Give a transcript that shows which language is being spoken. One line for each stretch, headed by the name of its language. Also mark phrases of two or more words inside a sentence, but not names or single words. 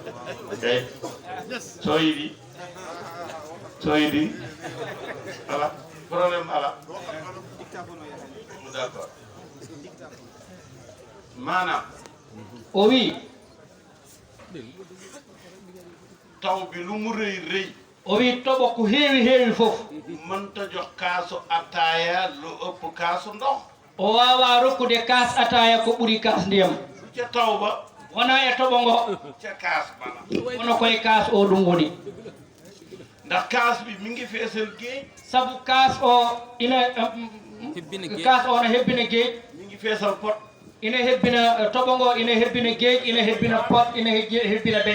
Fula: soyidi ala problème ala d'accord maanaam o wi
Wolof: taw bi lu mu rëy rëy
Fula: o wi toɓo ko heewi fof
Wolof: mënta jox kaasu ataaya lu ëpp kaasu ndox
Fula: o wawa rokkude kaas ataya ko ɓuri kaas ndiyam
Wolof: ca taw ba
Fula: wona e toɓo ngo
Wolof: ca kaas bana
Fula: wono koye kaas o ɗum woni
Wolof: ndax kaas bi mi ngi feesal géej
Fula: sabu kaas o ina kaas o no hebbina géej
Wolof: mi ngi feesal pot
Fula: ina hebbina toɓo ngo ina hebbina géej ina hebbina pot ina hebbina beñ